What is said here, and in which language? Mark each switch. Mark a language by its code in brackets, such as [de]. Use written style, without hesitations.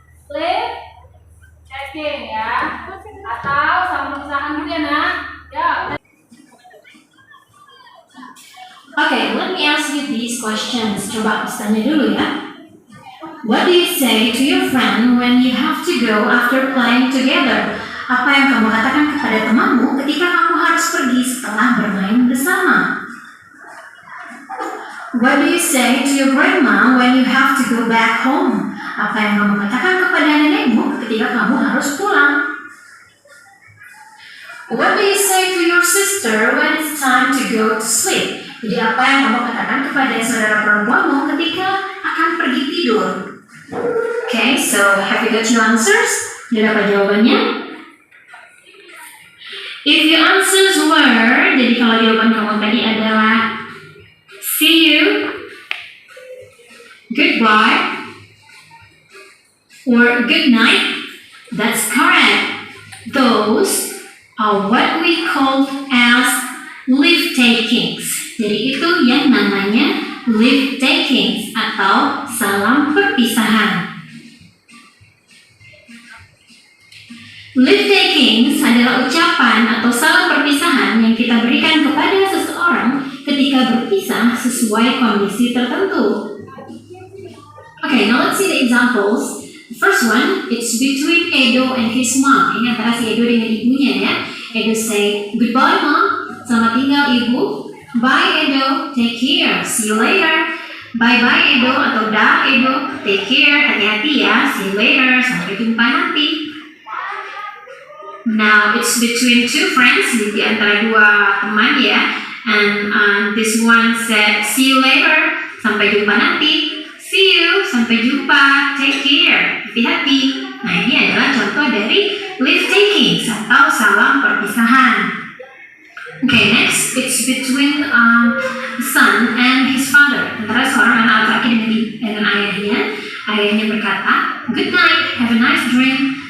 [id] Live checking ya, atau sama usahaan juga ya. [en] Okay, let me ask you these questions. [id] Coba tanya dulu ya. [en] What do you say to your friend when you have to go after playing together? [id] Apa yang kamu katakan kepada temanmu ketika kamu harus pergi setelah bermain bersama? [en] What do you say to your grandma when you have to go back home? [id] Apa yang kamu katakan kepada nenekmu ketika kamu harus pulang? [en] What do you say to your sister when it's time to go to sleep? [id] Jadi apa yang kamu katakan kepada saudara perempuanmu ketika akan pergi tidur? [en] Okay, so have you got your answers? [id] Sudah dapat jawabannya? [en] If your answers were, [id] jadi kalau jawaban kamu tadi adalah [en] see you, goodbye, or good night, that's correct. Those are what we call as leave takings. [id] Jadi itu yang namanya leave takings atau salam perpisahan. Leave takings adalah ucapan atau salam perpisahan yang kita berikan kepada seseorang ketika berpisah sesuai kondisi tertentu. [en] Okay, now let's see the examples. The first one, it's between Edo and his mom. [id] Ini antara si Edo dengan ibunya ya. [en] Edo say, goodbye mom, [id] selamat tinggal ibu. [en] Bye Edo, take care, see you later. Bye bye Edo [id] atau dah Edo, [en] take care, [id] hati-hati ya, [en] see you later, [id] sampai jumpa nanti. [en] Now it's between two friends, [id] di antara dua teman ya. [en] And this one said, see you later, [id] sampai jumpa nanti. [en] See you, [id] sampai jumpa, [en] take care, [id] hati-hati. Nah ini adalah contoh dari leave taking atau salam perpisahan. [en] Okay, next it's between the son and his father. [id] Antara seorang anak laki-laki dengan ayahnya. Ayahnya berkata, [en] good night, have a nice dream.